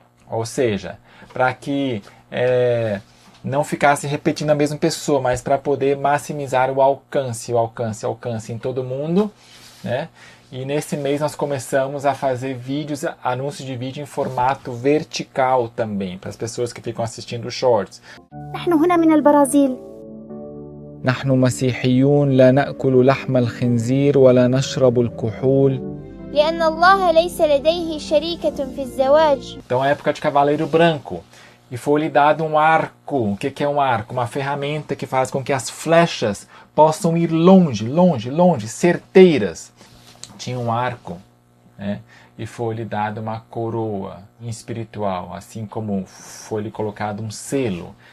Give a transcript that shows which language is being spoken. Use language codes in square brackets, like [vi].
[pt] Ou seja, para que não ficasse repetindo a mesma pessoa, mas para poder maximizar o alcance em todo mundo, né? E nesse mês nós começamos a fazer anúncios de vídeo em formato vertical também, para as pessoas que ficam assistindo os shorts. [ar] نحن هنا من البرازيل. نحن مسيحيون لا نأكل لحم الخنزير ولا نشرب الكحول. لأن الله ليس لديه شريكة في الزواج. [pt] Então, é época de Cavaleiro Branco. E foi-lhe dado um arco. O que é um arco? Uma ferramenta que faz com que as flechas possam ir longe, certeiras. Tinha um arco, né? E foi-lhe dada uma coroa espiritual, assim como foi-lhe colocado um selo.